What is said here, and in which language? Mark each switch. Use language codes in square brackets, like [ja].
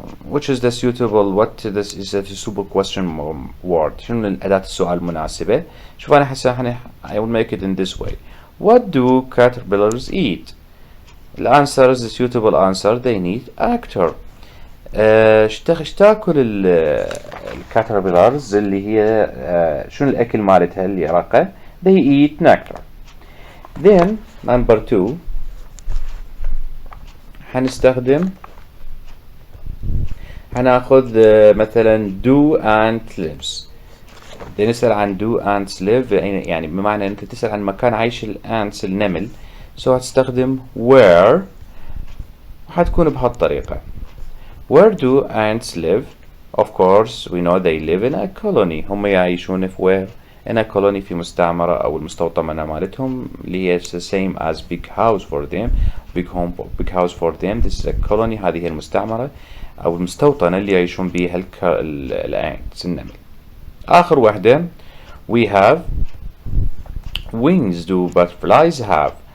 [en] which is the suitable is the suitable question word. [ar] شنو الأداة السؤال المناسبة؟ شوف أنا حسا [en] I will make it in this way. What do caterpillars eat? The answer is the suitable answer. They need actor. [ar] ايش تاكل الكاتربيلرز اللي هي شنو الأكل مالتها اللي رقة؟ [en] They eat nectar. Then number 2 [ar] هناخذ مثلا [en] do ant lives. [ar] نسأل عن [en] do ants live [ar] يعني بمعنى انت تسأل عن مكان عيش الانتس النمل. so هتستخدم where وحتكون بهالطريقة. [en] where do ants live? of course we know they live in a colony. [ar] هم يعيشون في [en] where in a colony [ar] في مستعمرة أو المستوطنة مالتهم اللي هي [en] the same as big house for them. big house for them. This is a colony. [ar] هذه هي المستعمرة أو المستوطنة اللي يعيشون بها الأنتس النمل. آخر وحدة [en] we have wings do butterflies have.